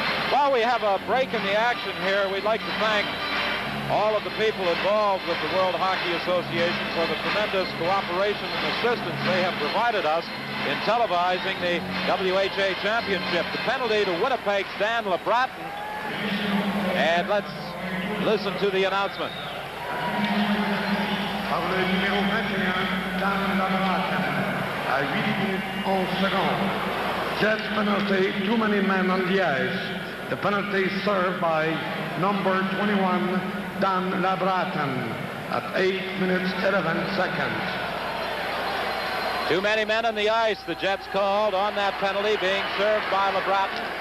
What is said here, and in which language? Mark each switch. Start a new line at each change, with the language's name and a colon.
English: While we have a break in the action here, we'd like to thank all of the people involved with the World Hockey Association for the tremendous cooperation and assistance they have provided us in televising the WHA Championship. The penalty to Winnipeg's Dan LeBratton. And let's listen to the announcement.
French: Par le numéro 21, Dan LeBratton, à 8 minutes 11 secondes.
English: Jets penalty, too many men on the ice. The penalty served by number 21, Dan LeBratton, at 8 minutes 11 seconds. Too many men on the ice. The Jets called on that penalty being served by LeBratton.